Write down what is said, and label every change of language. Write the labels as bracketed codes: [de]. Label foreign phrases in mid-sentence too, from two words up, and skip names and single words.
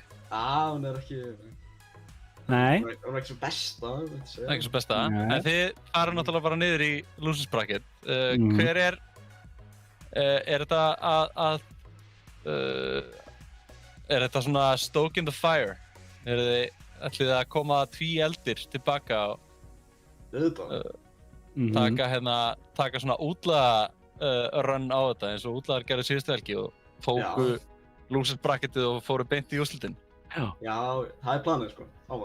[is] Hún er ekki... Nei. Hún er ekki svo besta, Það er ekki svo besta, en þið fara náttúrulega bara niður í [en] losers bracket. [is] Hver er þetta er þetta svona [en] stoke in the fire? [is] Ætlið þið að koma tvíeldir tilbaka og taka svona útlaga run á þetta eins og útlagar gerðu síðustu helgi og tóku [en] losers bracketið [is] og fóru beint í úrslitin? Já, það er planið, sko. Ávallt.